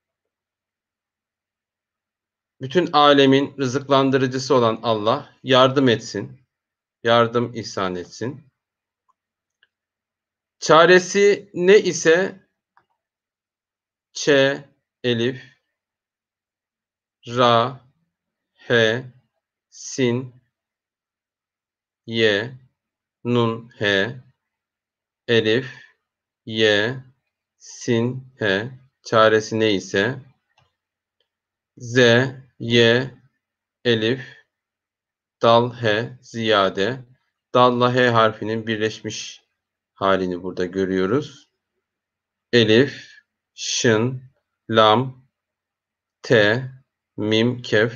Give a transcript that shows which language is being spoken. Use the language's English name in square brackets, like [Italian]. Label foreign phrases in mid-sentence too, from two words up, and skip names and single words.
[Turkish] Bütün alemin rızıklandırıcısı olan Allah yardım etsin, yardım ihsan etsin. Çaresi ne ise ç, elif, ra, he, sin, ye, nun, he, elif, ye, sin, he. Çaresi ne ise z, ye, elif, dal, he, ziyade. Dalla he harfinin birleşmiş halini burada görüyoruz. Elif, şın, lam, te, mim, kef.